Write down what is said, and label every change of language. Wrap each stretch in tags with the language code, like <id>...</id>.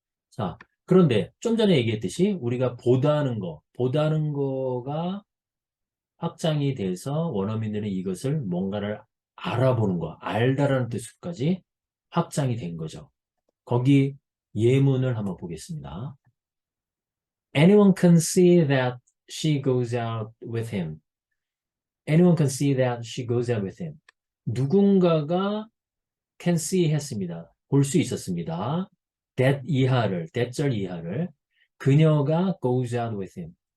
<ko>자, 그런데 좀 전에 얘기했듯이 우리가 보다는 거가 확장이 돼서 원어민들은 이것을 뭔가를 알아보는 거, 알다라는 뜻까지 확장이 된 거죠. 거기 예문을 한번 보겠습니다.</ko> <en>Anyone can see that she goes out with him. Anyone can see that she goes out with him.</en> <ko>누군가가 can see 했습니다. 볼 수 있었습니다. that 절 이하를 그녀가</ko> <en>goes out with him.</en>